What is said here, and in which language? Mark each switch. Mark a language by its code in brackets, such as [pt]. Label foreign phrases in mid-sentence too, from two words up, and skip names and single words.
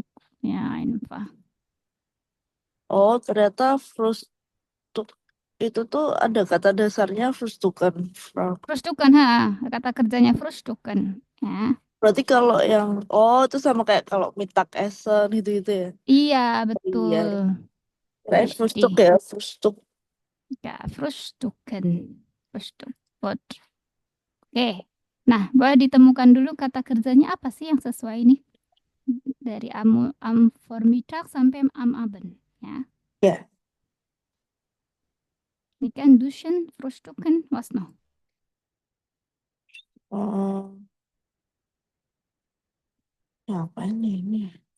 [de] Ya, einfach. [id] Oh, ternyata Frühstück itu tuh ada kata dasarnya Frühstücken, Frau. [de] Frühstücken, [id] kata kerjanya Frühstücken. Ya. Berarti kalau yang itu sama kayak kalau Mittagessen gitu-gitu ya. Iya, betul. Iya. Kirain [de] Richtig. Frühstück ya, Frühstück. Ya, Frühstücken. Frühstück. Gut. [id] Oke. Nah, boleh ditemukan dulu kata kerjanya apa sih yang sesuai nih? Dari [de] am Vormittag [id] sampai [de] am Abend. [id] Ya. Ya. Ini kan [de] duschen, Frühstücken, was noch? [id] Ya, apa ini?